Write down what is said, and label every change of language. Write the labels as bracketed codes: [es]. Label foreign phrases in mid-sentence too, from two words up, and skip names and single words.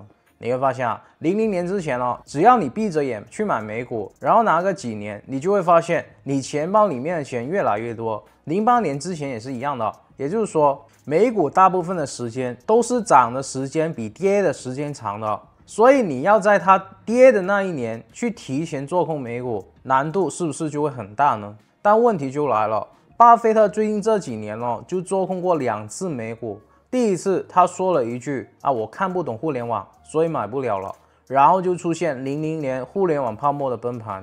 [zh] 你會發現啊，00年之前只要你閉着眼去買美股，然後拿個幾年，你就會發現你錢包裡面的錢越來越多。08年之前也是一樣的，也就是說，美股大部分的時間都是漲的時間比跌的時間長的，所以你要在它跌的那一年去提前做空美股，難度是不是就會很大呢？但問題就來了，巴菲特最近這幾年就做空過2次美股。第一次他說了一句我看不懂互聯網，所以買不了了，然後就出現00年互聯網泡沫的崩盤。